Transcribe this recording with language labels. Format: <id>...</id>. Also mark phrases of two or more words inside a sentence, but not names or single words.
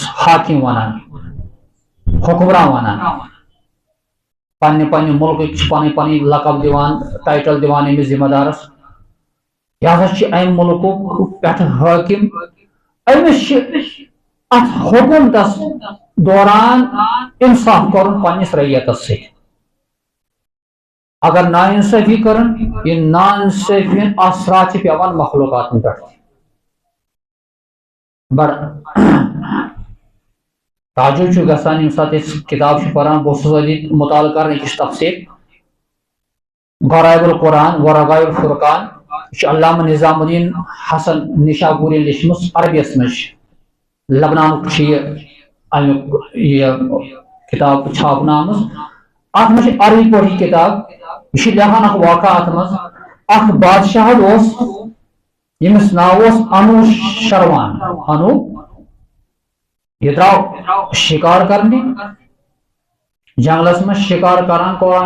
<ks>حاکم ونان حکمران ونان پننہِ پننہِ مُلکٕکۍ چھِ پنٕنۍ پنٕنۍ لقب دِوان ٹائٹل دِوان أمِس ذمہ دارس یہِ ہسا چھُ امہِ مُلکُک پٮ۪ٹھٕ حٲکم أمِس چھِ اتھ حکوٗمتس دوران انصاف کرُن پننِس رعیتس سۭتۍ اگر ناانصٲفی کرن یہِ ناانصٲفی ہٕنٛدۍ اثرات چھِ پیٚوان مخلوقاتن پٮ۪ٹھ بڑٕ تعجب چھُ گژھان ییٚمہِ ساتہٕ أسۍ کِتاب چھِ پران بہٕ اوسُس أتی مطالعہٕ کران أکِس تفسیٖر غرائب القرآن و رغائب الفرقان یہِ چھُ علامہ نظام الدین حسن نشاپوری لیچھمٕژ عربیس منٛز چھِ لبنانُک چھِ یہِ امیُک یہِ کِتاب چھاپنہٕ آمٕژ اتھ منٛز چھِ عربی پٲٹھۍ یہِ کِتاب یہِ چھُ لیکھان اکھ واقعہ اتھ منٛز اکھ بادشاہ اوس ییٚمِس ناو اوس انو شروان انو یہ درٛاو شِکار کرنہِ جنگلس منٛز شِکار کران قرآن</ks>